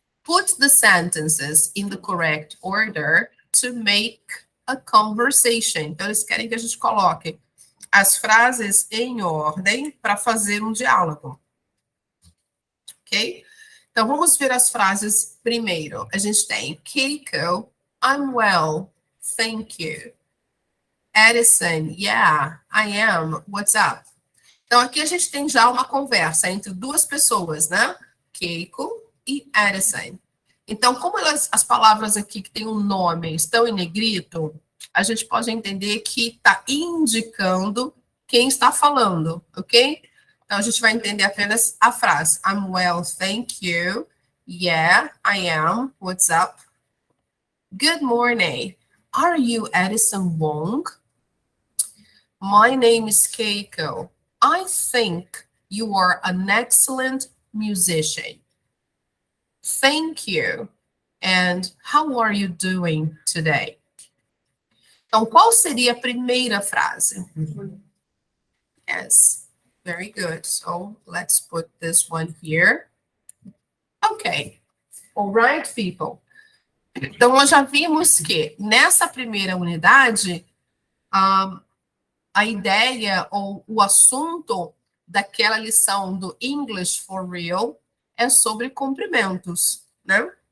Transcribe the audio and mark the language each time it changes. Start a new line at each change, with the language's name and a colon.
English: Put the sentences in the correct order to make a conversation.
Portuguese: Então, eles querem que a gente coloque as frases em ordem para fazer um diálogo. Ok? Então, vamos ver as frases primeiro. A gente tem
English: Keiko, I'm well, thank you. Edison, yeah, I am, what's up?
Portuguese: Então, aqui a gente tem já uma conversa entre duas pessoas, né? Keiko e Edison. Então, como as palavras aqui que têm um nome estão em negrito, a gente pode entender que está indicando quem está falando, ok? Então, a gente vai entender apenas a frase.
English: I'm well, thank you. Yeah, I am. What's up? Good morning. Are you Edison Wong? My name is Keiko. I think you are an excellent musician. Thank you. And how are you doing today?
Portuguese: Então, qual seria a primeira frase?
English: Yes, very good. So, let's put this one here. Okay. All right, people.
Portuguese: Então, nós já vimos que nessa primeira unidade, a ideia ou o assunto daquela lição do English for Real é sobre cumprimentos, né?